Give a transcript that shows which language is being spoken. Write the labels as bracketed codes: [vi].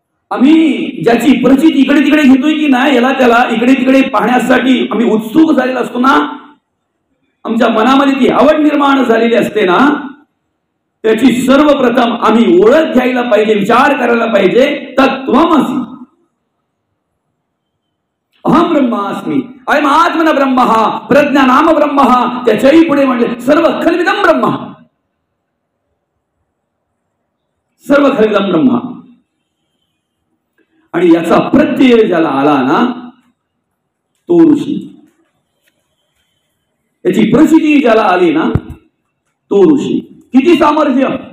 [mr] आम्ही ज्याची प्रचिती इकडे तिकडे घेतोय की नाही, याला त्याला इकडे तिकडे पाहण्यासाठी आम्ही उत्सुक झालेला असतो ना, आमच्या मनामध्ये ती आवड निर्माण झालेली असते ना, त्याची सर्वप्रथम आम्ही ओळख घ्यायला पाहिजे, विचार करायला पाहिजे. [sa] तत्त्वमसि. अहम ब्रह्मास्मि. अयम आत्मन ब्रह्म प्रज्ञा नाम ब्रह्म. [mr] त्याच्याही पुढे म्हणले [sa] सर्व खल्विदम ब्रह्म. सर्व खल्विदम ब्रह्म. [mr] आणि याचा प्रत्यय ज्याला आला ना तो ऋषी. याची प्रसिद्धी ज्याला आली ना तो ऋषी. किती सामर्थ्य!